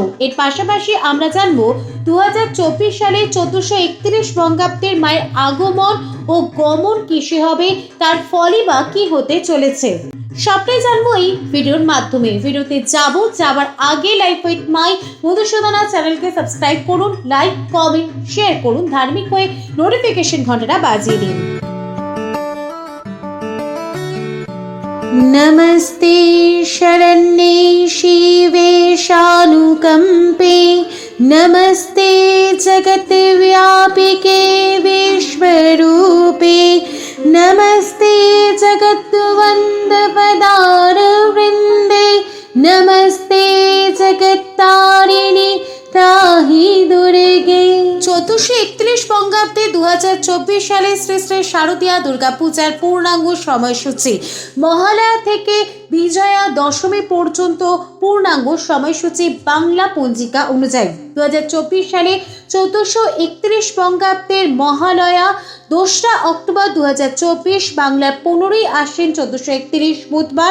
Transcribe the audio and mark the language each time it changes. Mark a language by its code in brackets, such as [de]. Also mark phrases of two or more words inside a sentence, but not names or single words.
[bn] এর পাশাপাশি আমরা জানবো 2024 সালে 1431 বঙ্গাব্দের মায়ের আগমন ও গমন কিসে হবে, তার ফলই বা কি হতে চলেছে, সবটাই জানবো এই ভিডিওর মাধ্যমে। ভিডিওতে যাবার আগে লাইফ উইথ মাই মধুসূদনা চ্যানেলকে সাবস্ক্রাইব করুন, লাইক, কমেন্ট, শেয়ার করুন, ধার্মিক হয়ে নোটিফিকেশন ঘন্টাটা বাজিয়ে দিন। [sa] नमस्ते शरण्ये शिवे शानुकंपे, नमस्ते जगद्व्यापिके विश्वरूपे, नमस्ते जगद्वंदपदारवृन्दे, नमस्ते जगत्तारिणी त्राहि दुर्गे। [bn] 1431 বঙ্গাব্দে 2024 সালে শ্রী শ্রী শারদীয়া দুর্গা পূজার পূর্ণাঙ্গ সময়সূচি মহালয়া থেকে বিজয়া দশমী পর্যন্ত পূর্ণাঙ্গ সময়সূচি বাংলা পঞ্জিকা অনুযায়ী 2024 সালে 1431 বঙ্গাব্দের মহালয়া 2রা অক্টোবর 2024, বাংলার 15ই আশ্বিন 1431 বুধবার।